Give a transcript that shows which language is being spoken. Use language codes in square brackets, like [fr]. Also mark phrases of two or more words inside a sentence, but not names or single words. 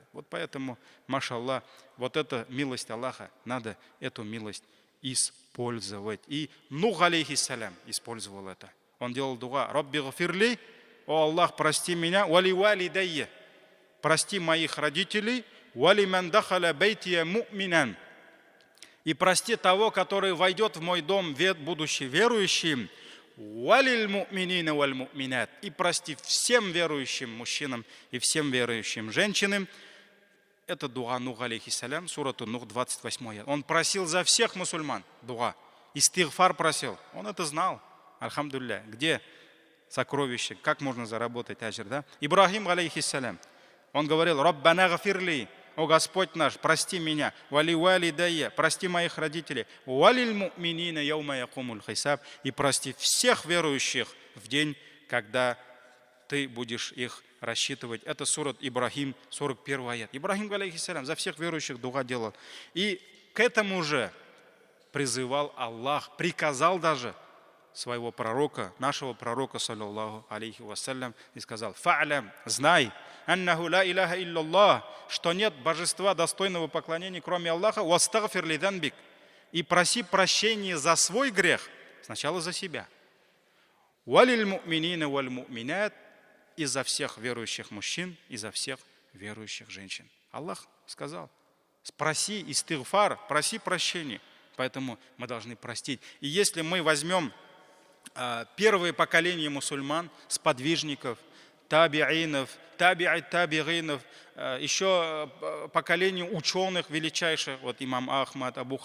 [ru] Вот поэтому, машаллах, вот эта милость Аллаха, надо эту милость использовать. И Нух, алейхиссалям, использовал это. Он делал дуа: [ar] «رب اغفر لي [ru] о Аллах, прости меня, [ar] ولوالدي, [ru] прости моих родителей, [ar] ولمن دخل بيتي مؤمنا, [ru] и прости того, который войдет в мой дом, будучи верующим, [ar] وللمؤمنين والمؤمنات, [ru] и прости всем верующим мужчинам и всем верующим женщинам. Это дуа Нух алейхиссалям, сурату Нух, 28. Он просил за всех мусульман дуа. Истигфар просил. Он это знал. Альхамдулилля. Где сокровище? Как можно заработать аджр, да? Ибрахим алейхиссалям. Он говорил: [ar] ربنا اغفر لي, [ru] о Господь наш, прости меня. [ar] ولوالدي, [ru] прости моих родителей. [ar] وللمؤمنين يوم يقوم الحساب, [ru] и прости всех верующих в день, когда ты будешь их рассчитывать. Это сурат Ибрахим, 41 аят. Ибрахим алейхиссалям за всех верующих дуа делал. И к этому же призывал Аллах, приказал даже своего пророка, нашего пророка, [ar] صلى الله عليه وسلم, [ru] и сказал: [ar] «فاعلم, знай, أنه لا إله إلا الله, [ru] что нет божества достойного поклонения, кроме Аллаха, [ar] واستغفر لذنبك, [ru] и проси прощения за свой грех, сначала за себя. [ar] وللمؤمنين والمؤمنات, [ru] и за всех верующих мужчин, и за всех верующих женщин». Аллах сказал: спроси истигфар, проси прощения. Поэтому мы должны простить. И если мы возьмем первое поколение мусульман, сподвижников, табиинов, таби'инов, еще поколение ученых величайших, вот имам Ахмад, Абу